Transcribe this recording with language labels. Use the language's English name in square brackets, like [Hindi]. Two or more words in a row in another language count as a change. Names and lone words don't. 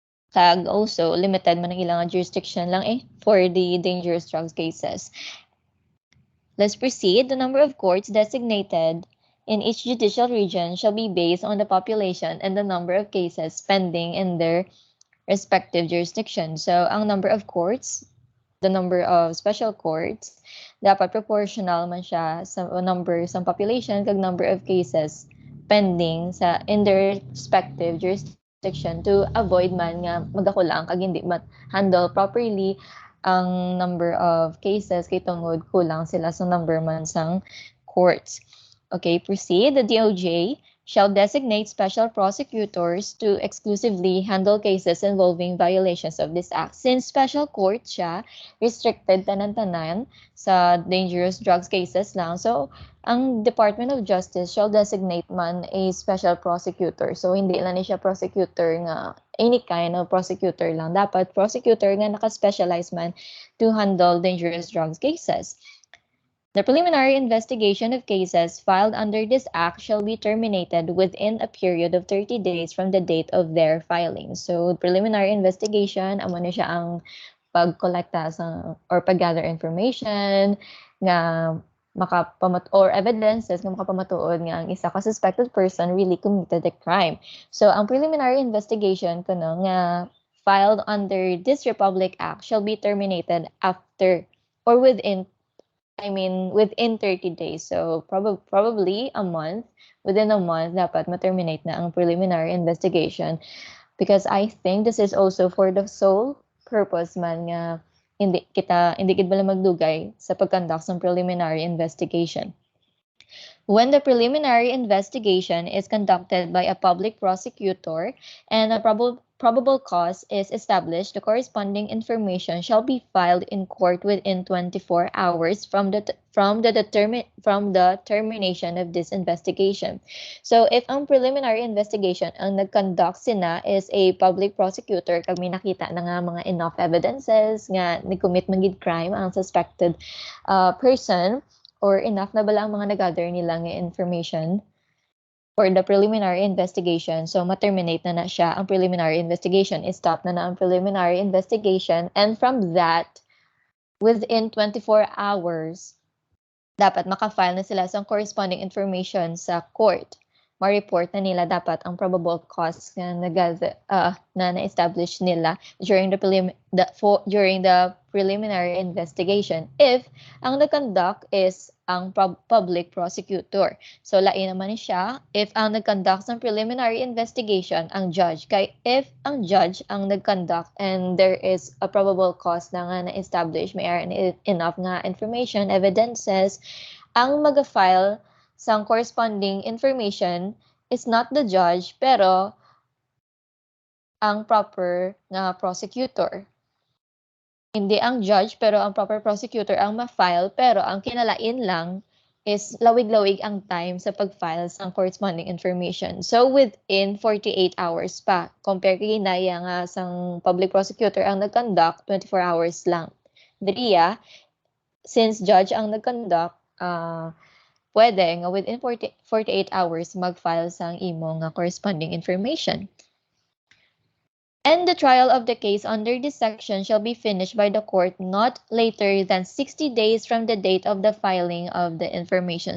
[Hiligaynon] Kag [English] also limited [Hiligaynon] man ang ilang jurisdiction lang [English] for the dangerous drugs cases. Let's proceed. The number of courts designated in each judicial region shall be based on the population and the number of cases pending in their respective jurisdiction. So, ang number of courts, the number of special courts, [Hiligaynon] dapat proportional man siya sa number sa population kag [English] number of cases pending in their respective jurisdiction to avoid [Hiligaynon] man nga magakulang kag hindi [English] handle properly [Hiligaynon] ang [English] number of cases [Hiligaynon] kay tungod kulang sila sa number man sang courts. [English] Okay, proceed. The DOJ shall designate special prosecutors to exclusively handle cases involving violations of this act. [Hiligaynon] Since [English] special court [Hiligaynon] siya, restricted tanan-tanan sa [English] dangerous drugs cases [Hiligaynon] lang. [English] So, ang Department of Justice shall designate man a special prosecutor. So, [Hiligaynon] hindi lang siya prosecutor nga [English] any kind of prosecutor [Hiligaynon] lang. Dapat prosecutor nga naka-specialize man [English] to handle dangerous drugs cases. The preliminary investigation of cases filed under this act shall be terminated within a period of 30 days from the date of their filing. [Hiligaynon] So, [English] preliminary investigation, [Hiligaynon] amo na siya ang pag-collecta or pag-gather information nga or evidences nga makapamatuod nga ang isa ka [English] suspected person really committed a crime. So, ang preliminary investigation [Hiligaynon] kuno nga [English] filed under this Republic Act shall be terminated after or within 30 days. So, probably a month. Within a month, [Hiligaynon] dapat ma-terminate na ang [English] preliminary investigation. Because I think this is also for the sole purpose [Hiligaynon] man nga hindi gid bala magdugay sa pag-conduct ng [English] preliminary investigation. When the preliminary investigation is conducted by a public prosecutor and a probable cause is established, the corresponding information shall be filed in court within 24 hours from the termination of this investigation. [Hiligaynon] So if ang [English] preliminary investigation [Hiligaynon] ang nag-conduct sina [English] is a public prosecutor [Hiligaynon] kag may nakita na nga mga [English] enough evidences [Hiligaynon] nga nag-commit man gid crime ang [English] suspected person, [Hiligaynon] or enough na bala ang mga nag-gather nila ng [English] information for the preliminary investigation. [Hiligaynon] So, ma-terminate na siya ang preliminary investigation. I-stop na ang [English] preliminary investigation. And from that, within 24 hours, [Hiligaynon] dapat maka-file na sila sa [English] corresponding information [Hiligaynon] sa court. Ma-report na nila dapat ang [English] probable cause [Hiligaynon] na na-establish nila during the [English] preliminary investigation [Hiligaynon] if ang nag-conduct is ang [English] public prosecutor. [Hiligaynon] So lain naman siya if ang nag-conduct ng [English] preliminary investigation [Hiligaynon] ang judge. Kay if ang judge ang nag-conduct [English] and there is a probable cause [Hiligaynon] na nga na-establish, may enough nga information, evidences, ang mag-file sa [English] corresponding information is not the judge [Hiligaynon] pero ang proper nga prosecutor. Hindi ang judge pero ang [English] proper prosecutor [Hiligaynon] ang ma-file pero ang kinalain lang is lawig-lawig ang time sa pag-file sa [English] corresponding information. [Hiligaynon] So [English] within 48 hours [Hiligaynon] pa compare kay naya nga sang [English] public prosecutor [Hiligaynon] ang nag-conduct 24 hours lang. Diriya since judge ang nag-conduct pwede nga [English] within 48 hours [Hiligaynon] mag-file sang imo nga [English] corresponding information. And the trial of the case under this section shall be finished by the court not later than 60 days from the date of the filing of the information.